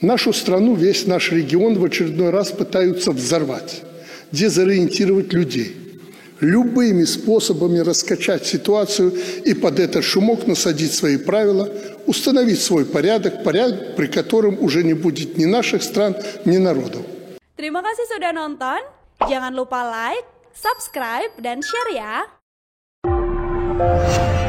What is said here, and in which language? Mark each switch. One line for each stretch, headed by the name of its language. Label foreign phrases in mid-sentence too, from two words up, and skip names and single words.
Russian: Нашу страну, весь наш регион в очередной раз пытаются взорвать, дезориентировать людей, любыми способами раскачать ситуацию и под этот шумок насадить свои правила, установить свой порядок, при котором уже не будет ни наших стран, ни народов.
Indonesian: Terima kasih sudah nonton. Jangan lupa
English: like, subscribe,
Indonesian: dan share ya.